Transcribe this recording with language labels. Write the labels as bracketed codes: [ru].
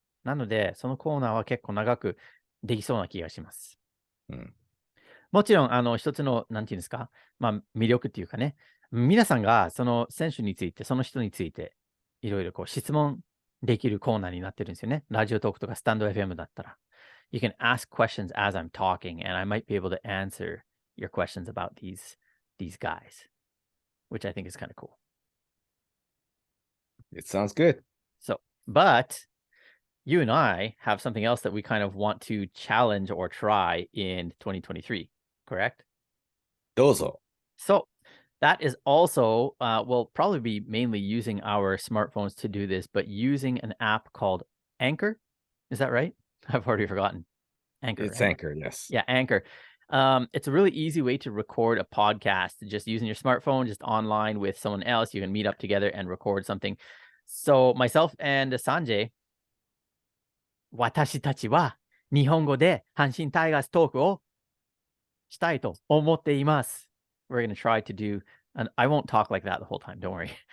[ja] なので、そのコーナーは結構長くできそうな気がします。もちろん、一つの、なんていうんですか、魅力っていうかね、皆さんがその選手について、その人について、いろいろ質問できるコーナーになってるんですよね。ラジオトークとかスタンド FM だったら。 [en] You can ask questions as I'm talking, and I might be able to answer your questions about these guys, which I think is kind of cool. It sounds good. So, but you and I have something else that we kind of want to challenge or try in 2023, correct? [ja] どうぞ。 [en] So that is also, we'll probably be mainly using our smartphones to do this, but using an app called Anchor. Is that right? I've already forgotten. Anchor, It's right? Anchor, yes. Yeah, Anchor. It's a really easy way to record a podcast just using your smartphone, just online with someone else. You can meet up together and record something. So myself and Sanjay, [ja] 私たちは日本語で阪神タイガーストークをしたいと思っています。 [en] We're going to try to do, and I won't talk like that the whole time, don't worry.